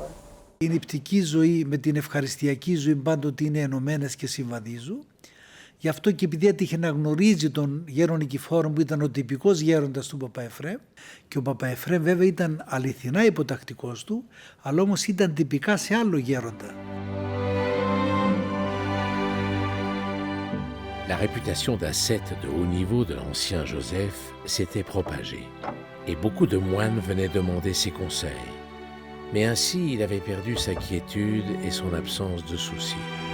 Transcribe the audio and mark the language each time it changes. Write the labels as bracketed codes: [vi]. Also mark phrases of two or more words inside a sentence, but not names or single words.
[el] Η νηπτική ζωή με την ευχαριστιακή ζωή πάντοτε είναι ενωμένες και συμβαδίζουν. Γι' αυτό και επειδή έτυχε να γνωρίζει τον γέρον Νικηφόρο που ήταν ο τυπικός γέροντας του Παπαεφρέμ, και ο Παπαεφρέμ βέβαια ήταν αληθινά υποτακτικός του, αλλά όμως ήταν τυπικά σε άλλο γέροντα. [fr] La réputation d'ascète de haut niveau de l'ancien Joseph s'était propagée, et beaucoup de moines venaient demander ses conseils. Mais ainsi, il avait perdu sa quiétude et son absence de soucis.